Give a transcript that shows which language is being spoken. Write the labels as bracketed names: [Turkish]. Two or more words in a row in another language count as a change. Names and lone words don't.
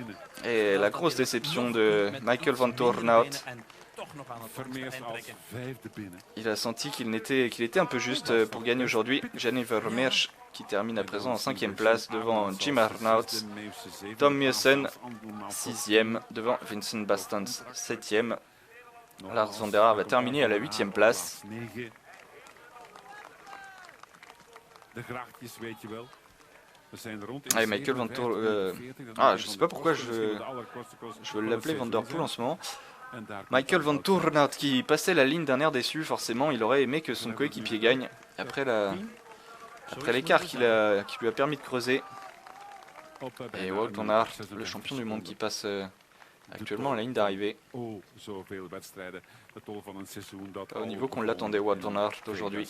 [French] Et la grosse déception de Michael Van Toornout. Il a senti qu'il était un peu juste pour gagner aujourd'hui. Gianni Vermeersch qui termine à présent en 5e place devant Jim Arnouts. Tom Meusen 6e devant Vincent Bastans 7e. Lars van der Haar va terminer à la 8e place. Allez, Michael Van Toornout. Ah, je sais pas pourquoi je veux l'appeler Van Der Poel en ce moment. Michael Van Toornout qui passait la ligne d'un air déçu, forcément il aurait aimé que son coéquipier gagne après l'écart qui lui a permis de creuser. Et Wout van Aert, le champion du monde qui passe actuellement à la ligne d'arrivée. Pas au niveau qu'on l'attendait Wout van Aert aujourd'hui.